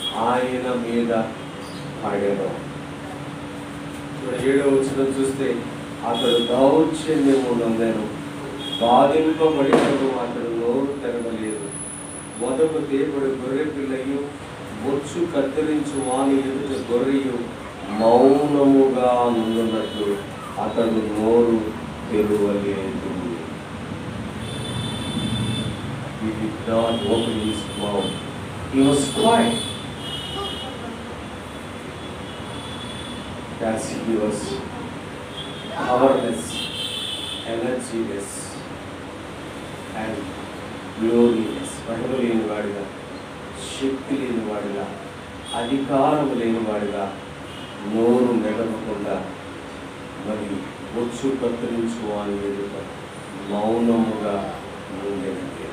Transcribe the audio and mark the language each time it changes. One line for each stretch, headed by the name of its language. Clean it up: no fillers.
Telugu: ఆయన మీద పడేదో. 7వ వచనం చూస్తే అతడు దౌర్జన్యము నొందెను, బాధింపబడినను అతడు నోరు తెరవలేదు. మొదకు తేపడు గొర్రె పిల్లయు బొచ్చు కత్తిరించు వాని ఎదుట గొర్రెయు మౌనముగా నుండున్నట్లు అతడు నోరు తెరవలేదు.
English: He did not open his mouth. He was quiet. As he was powerless, energyless and glorious.
Telugu: మహిమ లేని వాడిగా, శక్తి లేని వాడిగా, అధికారం లేని వాడిగా, నోరు మెదపకుండా మరి బొచ్చు కత్తిరించు అని ఎదుట మౌనముగా ఉండేది.